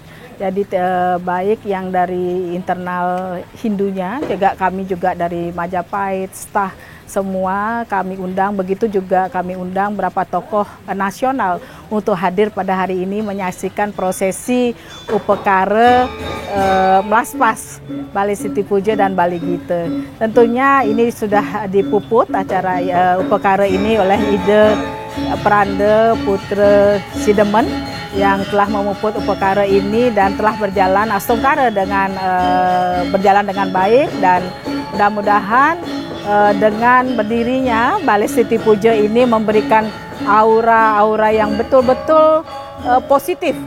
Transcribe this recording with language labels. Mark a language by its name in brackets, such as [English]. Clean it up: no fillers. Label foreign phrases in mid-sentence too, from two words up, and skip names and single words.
[Indonesian] Jadi baik yang dari internal Hindunya, juga kami juga dari Majapahit, Stah, semua kami undang. Begitu juga kami undang beberapa tokoh nasional untuk hadir pada hari ini menyaksikan prosesi upekara Melaspas Balai Stiti Puja dan Balai Gite. Tentunya ini sudah dipuput acara upekara ini oleh Ide Pranda Putra Sidemen yang telah memuput upekara ini dan telah berjalan Astungkare dengan berjalan dengan baik, dan mudah-mudahan dengan berdirinya Balai Stiti Puja ini memberikan aura-aura yang betul-betul positif